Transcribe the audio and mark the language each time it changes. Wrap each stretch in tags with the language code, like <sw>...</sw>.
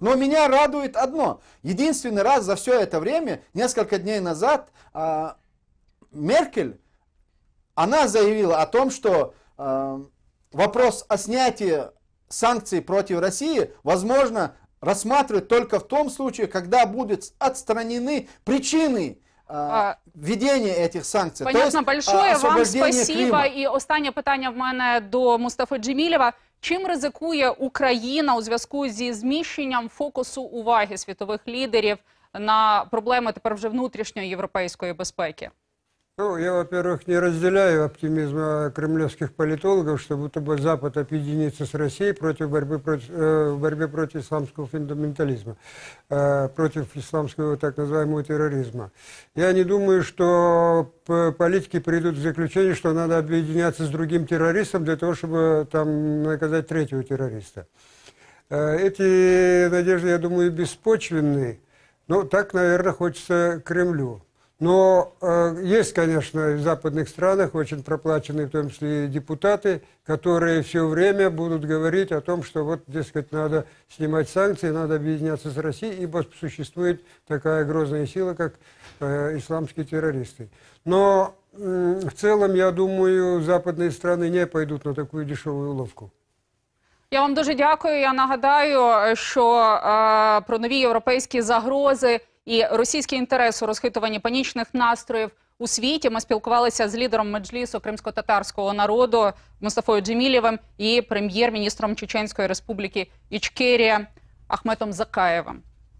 <ru>Но меня радует одно. Единственный раз за все это время, несколько дней назад, Меркель, она заявила о том, что вопрос о снятии санкций против России возможно рассматривать только в том случае, когда будут отстранены причины</ru> <uk>введення</uk> <ru>этих</ru> <uk>санкцій.</uk> <ru>Понятно, большое вам спасибо.</ru> <uk>І останнє питання в мене до Мустафи Джемілєва. Чим ризикує Україна у зв'язку зі зміщенням фокусу уваги світових лідерів на проблеми тепер вже внутрішньої європейської безпеки?</uk> <ru>Ну, я, во-первых, не разделяю оптимизма кремлевских политологов, что будто бы Запад объединится с Россией в борьбе против исламского фундаментализма, против исламского так называемого терроризма. Я не думаю, что политики придут к заключению, что надо объединяться с другим террористом для того, чтобы там наказать третьего террориста. Эти надежды, я думаю, беспочвенные, но так, наверное, хочется Кремлю. Но есть, конечно, в западных странах очень проплаченные, в том числе и депутаты, которые все время будут говорить о том, что вот, дескать, надо снимать санкции, надо объединяться с Россией, ибо существует такая грозная сила, как исламские террористы. Но в целом, я думаю, западные страны не пойдут на такую дешевую уловку.</ru> <uk>Я вам дуже дякую. Я нагадаю, що про нові європейські загрози і російський інтерес у розхитуванні панічних настроїв у світі ми спілкувалися з лідером Меджлісу кримсько-татарського народу Мустафою Джемілєвим і прем'єр-міністром Чеченської республіки Ічкерія Ахметом Закаєвим.</uk>